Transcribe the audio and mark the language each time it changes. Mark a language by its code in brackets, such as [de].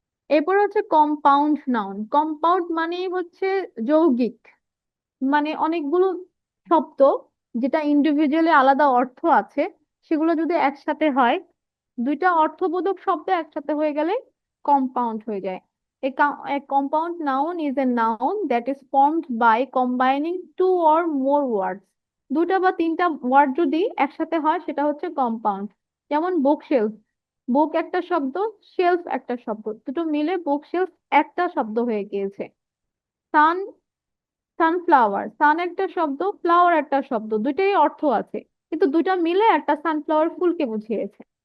[bn] এরপর হচ্ছে compound noun. Compound মানে হচ্ছে যৌগিক, মানে অনেকগুলো শব্দ যেটা ইন্ডিভিজুয়ালি আলাদা অর্থ আছে, সেগুলো যদি একসাথে হয়, দুইটা অর্থবোধক শব্দ একসাথে হয়ে গেলে কম্পাউন্ড হয়ে যায়। [en] A compound noun is a noun that is formed by combining two or more words. [bn] দুটা বা তিনটা ওয়ার্ড যদি একসাথে হয় সেটা হচ্ছে কম্পাউন্ড। যেমন বুক শেলফ, বুক একটা শব্দ, শেলফ একটা শব্দ, দুটো মিলে বুক শেলফ একটা শব্দ হয়ে গিয়েছে। সান, সানফ্লাওয়ার, সান একটা শব্দ, ফ্লাওয়ার একটা শব্দ, দুইটাই অর্থ আছে, কিন্তু দুইটা মিলে একটা সানফ্লাওয়ার ফুলকে বুঝিয়েছে।